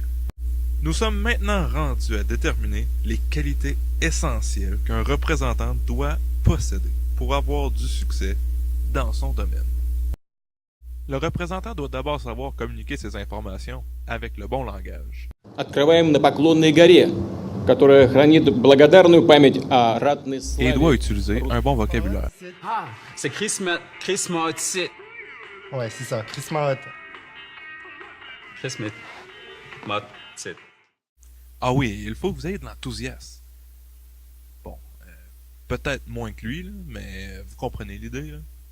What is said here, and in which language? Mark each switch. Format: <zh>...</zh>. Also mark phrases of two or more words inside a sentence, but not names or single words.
<fr>Nous sommes maintenant rendus à déterminer les qualités essentielles qu'un représentant doit posséder pour avoir du succès dans son domaine. Le représentant doit d'abord savoir communiquer ses informations avec le bon langage.</fr> <ru>Открываем на Поклонной горе, которая хранит благодарную память о ратной славе.</ru> <fr>Et doit utiliser un bon vocabulaire. Ah, c'est Chris Martin. Ouais, c'est ça, Chris Martin. Chris Martin. Ah oui, il faut que vous ayez de l'enthousiasme. Bon, peut-être moins que lui, là, mais vous comprenez l'idée, là.</fr>